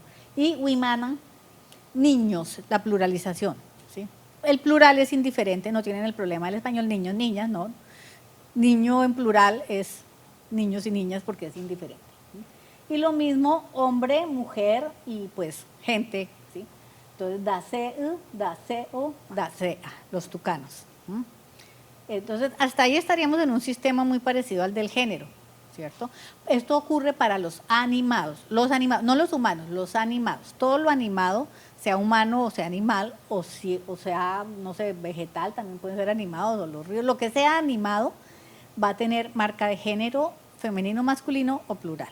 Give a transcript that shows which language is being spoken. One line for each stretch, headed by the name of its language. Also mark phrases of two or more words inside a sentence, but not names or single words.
Spanish: Y Wimana, niños, la pluralización, ¿sí? El plural es indiferente, no tienen el problema del español, niños, niñas, no. Niño en plural es niños y niñas porque es indiferente. ¿Sí? Y lo mismo hombre, mujer y pues gente, ¿sí? Entonces,
Tucano: daseu, daseo, dasea,
Spanish: los tucanos. ¿Sí? Entonces, hasta ahí estaríamos en un sistema muy parecido al del género, ¿cierto? Esto ocurre para los animados, no los humanos, los animados. Todo lo animado, sea humano o sea animal, o sea, no sé, vegetal, también pueden ser animados, o los ríos, lo que sea animado, va a tener marca de género femenino, masculino o plural.